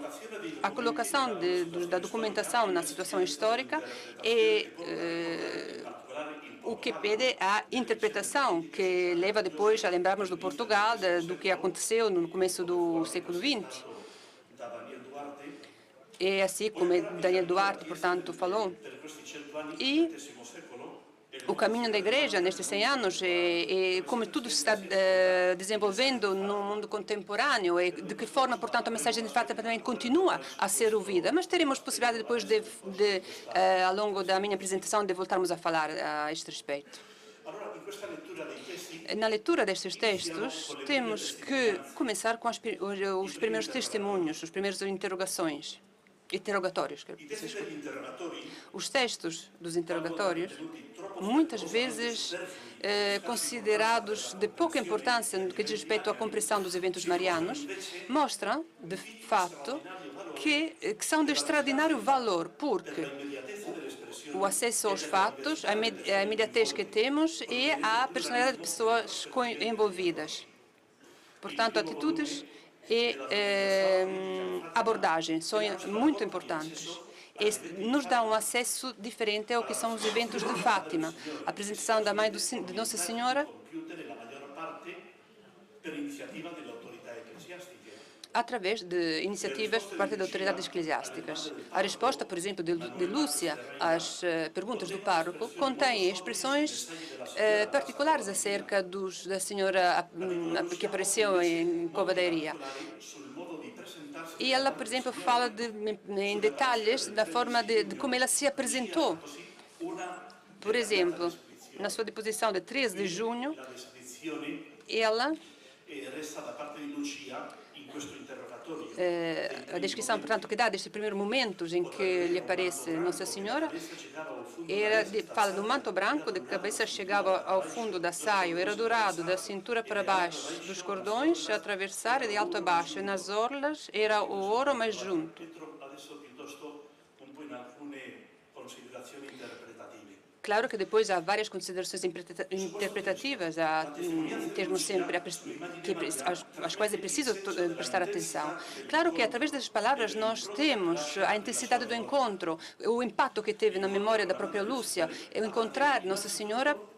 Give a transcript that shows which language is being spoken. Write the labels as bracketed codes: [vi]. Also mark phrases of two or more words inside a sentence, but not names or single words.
[pt] A colocação da documentação na situação histórica é o que pede a interpretação, que leva depois a lembrarmos do Portugal, do que aconteceu no começo do século XX. [it] da Daniel Duarte [pt] E assim como Daniel Duarte, portanto, falou. [it] per questi 100 anni [pt] E [it] del XX secolo [pt] o caminho da igreja nestes 100 anos e como tudo se está desenvolvendo no mundo contemporâneo e de que forma, portanto, a mensagem de Fátima também continua a ser ouvida. Mas teremos possibilidade depois ao longo da minha apresentação, de voltarmos a falar a este respeito. [it] allora in questa lettura dei testi [pt] Na leitura destes textos, temos que começar com os primeiros testemunhos, as primeiras interrogatórios. [it] i testi degli interrogatori [pt] Os textos dos interrogatórios, muitas vezes considerados de pouca importância no que diz respeito à compreensão dos eventos marianos, mostram, de fato, que são de extraordinário valor, porque o acesso aos fatos, a imediatez que temos e a personalidade de pessoas envolvidas. Portanto, atitudes e abordagem são muito importantes. E nos dá um acesso diferente ao que são os eventos de Fátima. A apresentação da Mãe de Nossa Senhora, [it] compiute nella maggior parte per iniziativa delle autorità ecclesiastiche. [pt] através de iniciativas por parte de autoridades eclesiásticas. A resposta, por exemplo, de Lúcia às perguntas do pároco contém expressões particulares acerca da senhora que apareceu em Cova da Iria. [it] Sul modo di presentarsi [pt] E ela, por exemplo, fala em detalhes da forma de como ela se apresentou. [it] una [pt] Por exemplo, na sua deposição de 13 de junho, [it] la descrizione [pt] ela [it] resta da parte di Lucia in questo interrogatorio [pt] a descrição, portanto, que dá destes primeiros momentos em que lhe aparece Nossa Senhora, fala do manto branco, de cabeça chegava ao fundo da saia, era dourado da cintura para baixo, dos cordões a atravessar de alto a baixo, e nas orlas era o ouro mais junto. [it] Adesso piuttosto un po' in alcune considerazioni interpretative. [pt] Claro que depois há várias considerações interpretativas, há termos sempre às quais é preciso prestar atenção. Claro que através das palavras nós temos a intensidade do encontro, o impacto que teve na memória da própria Lúcia, encontrar Nossa Senhora.